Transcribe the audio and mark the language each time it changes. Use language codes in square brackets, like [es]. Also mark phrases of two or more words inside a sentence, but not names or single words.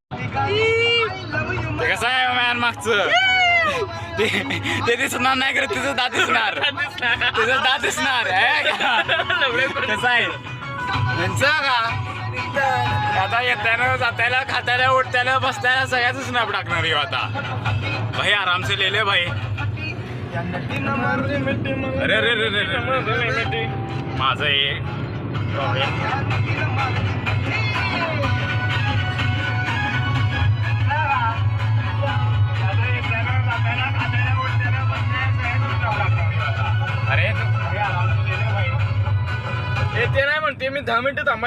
[mr] ते कसं आहे मॅन मागचं. ते दिसणार नाही करत. तुझं दात दिसणार. कसं आहे त्यांचं का. आता येताना जातायला खातायला उठतायला बसतायला सगळ्याच स्नॅप टाकणार आहे आता. [hi] भाई आराम से ले ले भाई. [mr] अरे अरे अरे माझं हे अरे ते नाही म्हणते मी 10 मिनिटं थांबा.